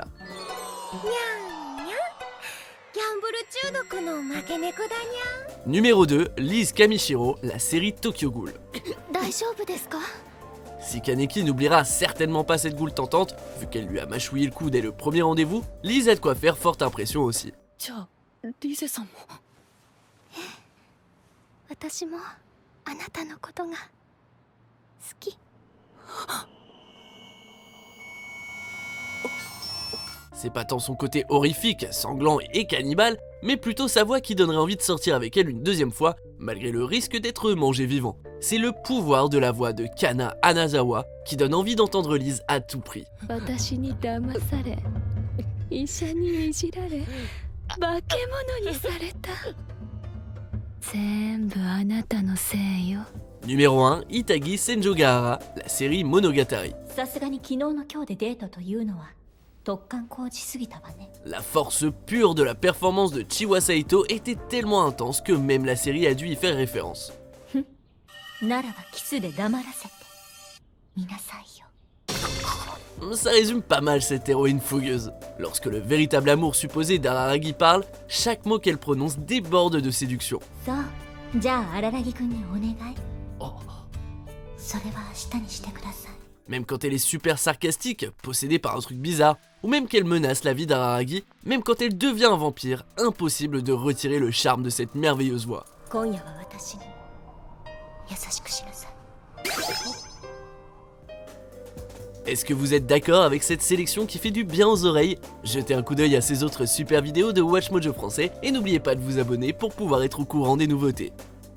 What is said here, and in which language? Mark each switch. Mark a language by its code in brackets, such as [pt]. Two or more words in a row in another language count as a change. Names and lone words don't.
[ja] にゃんにゃん。ギャンブル中毒の負け猫だにゃん。 [fr] Numéro 2, Liz Kamishiro, la série Tokyo Ghoul. [ja] 大丈夫ですか？ [fr] Si Kaneki n'oubliera certainement pas cette goule tentante, vu qu'elle lui a mâchouillé le cou dès le premier rendez-vous, Liz a de quoi faire forte impression aussi. [ja] じゃあリゼさんも。私もあなたのことが好き。 [fr] C'est pas tant son côté horrifique, sanglant et cannibale, mais plutôt sa voix qui donnerait envie de sortir avec elle une deuxième fois, malgré le risque d'être mangé vivant. C'est le pouvoir de la voix de Kana Anazawa qui donne envie d'entendre Liz à tout prix. [ja] 私に騙され、医者にいじられ、化け物にされた。全部あなたのせいよ。 [fr] Numéro 1, Itagi Senjogahara, la série Monogatari. [ja] さすがに昨日の今日でデートというのは突貫工事すぎたわね。 [fr] La force pure de la performance de Chiwa Saito était tellement intense que même la série a dû y faire référence. [ja] ならばキスで黙らせて見なさいよ。 [fr] Ça résume pas mal cette héroïne fougueuse. Lorsque le véritable amour supposé d'Araragi parle, chaque mot qu'elle prononce déborde de séduction. [ja] そう、じゃあ荒木くんにお願い。それは明日にしてください。 [fr] Même quand elle est super sarcastique, possédée par un truc bizarre, ou même qu'elle menace la vie d'Araragi, même quand elle devient un vampire, impossible de retirer le charme de cette merveilleuse voix. [ja] 今夜は私に優しくしなさい。 [fr] Est-ce que vous êtes d'accord avec cette sélection qui fait du bien aux oreilles? Jetez un coup d'œil à ces autres super vidéos de Watch Mojo français et n'oubliez pas de vous abonner pour pouvoir être au courant des nouveautés.